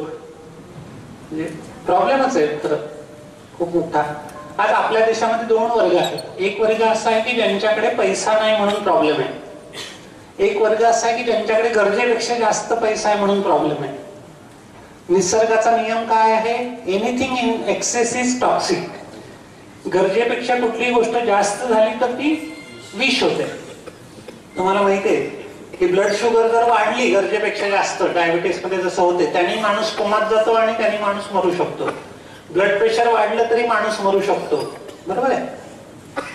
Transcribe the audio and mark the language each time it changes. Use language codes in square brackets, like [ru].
[mr] म्हणजे प्रॉब्लेमच आहे खरं खूप मोठा. आज आपल्या देशामध्ये 2 वर्ग आहेत. एक वर्ग असा आहे की ज्यांच्याकडे पैसा नाही म्हणून प्रॉब्लेम आहे. एक वर्ग असा आहे की ज्यांच्याकडे गरजेपेक्षा जास्त पैसा आहे म्हणून प्रॉब्लेम आहे. निसर्गाचा नियम काय आहे? [en] Anything in excess is toxic. [mr] गरजेपेक्षा कुठलीही गोष्ट जास्त झाली तर ती विष होते. तुम्हाला माहिती आहे की ब्लड शुगर जर वाढली गरजेपेक्षा जास्त, डायबिटीस मध्ये जसं होते, त्यांनी माणूस कोमात जातो आणि त्यांनी माणूस मरू शकतो. ब्लड प्रेशर वाढलं तरी माणूस मरू शकतो, बरोबर आहे?